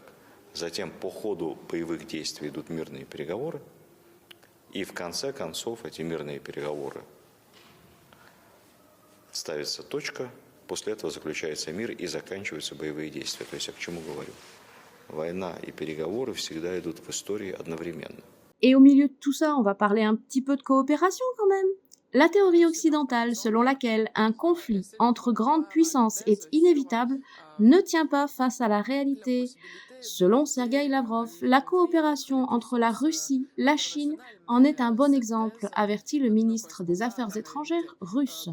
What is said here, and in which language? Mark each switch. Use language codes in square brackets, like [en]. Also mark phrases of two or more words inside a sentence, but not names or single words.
[ru] Затем по ходу боевых действий идут мирные переговоры, и в конце концов эти мирные переговоры ставится точка, после этого заключается мир и заканчиваются боевые действия. То есть я к чему говорю? Война и переговоры всегда идут в истории одновременно. [fr] Et au milieu de tout ça, on va parler un petit peu de coopération quand même. La théorie occidentale selon laquelle un conflit entre grandes puissances est inévitable ne tient pas face à la réalité. Selon Sergueï Lavrov, la coopération entre la Russie, la Chine en est un bon exemple, avertit le ministre des Affaires étrangères russe.